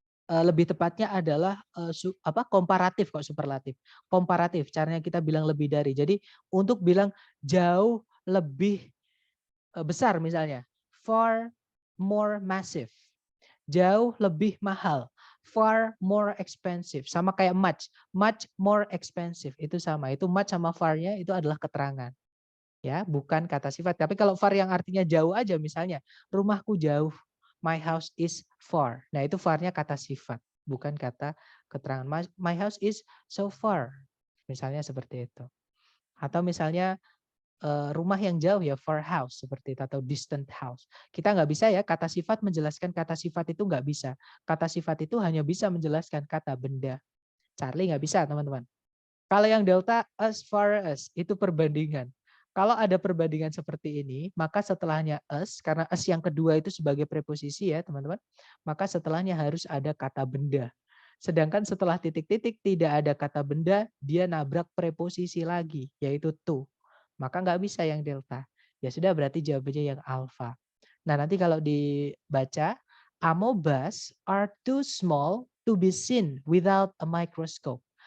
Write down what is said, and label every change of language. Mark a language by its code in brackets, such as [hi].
[id] Lebih tepatnya adalah komparatif kok superlatif. Komparatif, caranya kita bilang lebih dari. Jadi untuk bilang jauh lebih besar misalnya, [en] far more massive. [id] Jauh lebih mahal, [en] far more expensive. [id] Sama kayak [en] much more expensive. [id] Itu sama, itu much sama far-nya itu adalah keterangan. Ya, bukan kata sifat. Tapi kalau far yang artinya jauh aja misalnya, rumahku jauh, [en] my house is far. [id] Nah, itu far-nya kata sifat, bukan kata keterangan. [en] My house is so far. [id] Misalnya seperti itu. Atau misalnya rumah yang jauh ya [en] far house [id] seperti itu atau [en] distant house. [id] Kita nggak bisa ya kata sifat menjelaskan kata sifat itu nggak bisa. Kata sifat itu hanya bisa menjelaskan kata benda. Charlie nggak bisa, teman-teman. Kalau yang delta [en] as far as [id] itu perbandingan. Kalau ada perbandingan seperti ini, maka setelahnya as, karena as yang kedua itu sebagai preposisi ya teman-teman, maka setelahnya harus ada kata benda. Sedangkan setelah titik-titik tidak ada kata benda, dia nabrak preposisi lagi, yaitu to. Maka nggak bisa yang delta. Ya sudah berarti jawabannya yang alpha. Nah nanti kalau dibaca, [en] amobas are too small to be seen without a microscope.